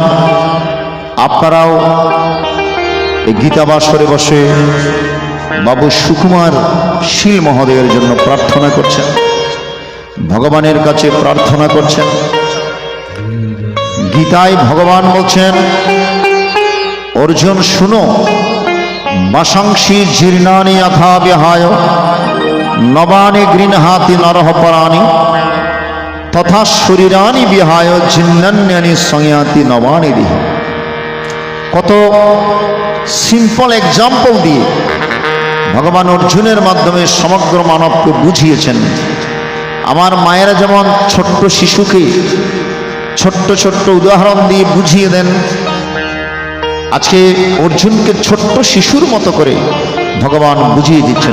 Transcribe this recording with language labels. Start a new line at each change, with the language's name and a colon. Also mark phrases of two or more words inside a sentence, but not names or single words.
Bangla: আপনারাও এই গীতা বাসরে বসে বাবু সুকুমার শীল মহোদয়ের জন্য প্রার্থনা করছেন, ভগবানের কাছে প্রার্থনা করছেন। গীতায় ভগবান বলছেন, অর্জুন শুনো,
Sanskrit: বাসাংসি জীর্ণানি যথা বিহায় নবানি গৃহ্ণাতি নরঃ পরাণি তথা শরীরানি বিহায় ছিন্নান্যানি সংয়াতি নবানি দিহ।
Bangla: কত
English: simple example
Bangla: দিয়ে ভগবান অর্জুনের মাধ্যমে সমগ্র মানবকে বুঝিয়েছেন। আমার মায়েরা যেমন ছোট্ট শিশুকে ছোট্ট ছোট্ট উদাহরণ দিয়ে বুঝিয়ে দেন, আজকে অর্জুনকে ছোট্ট শিশুর মতো করে ভগবান বুঝিয়ে দিচ্ছেন।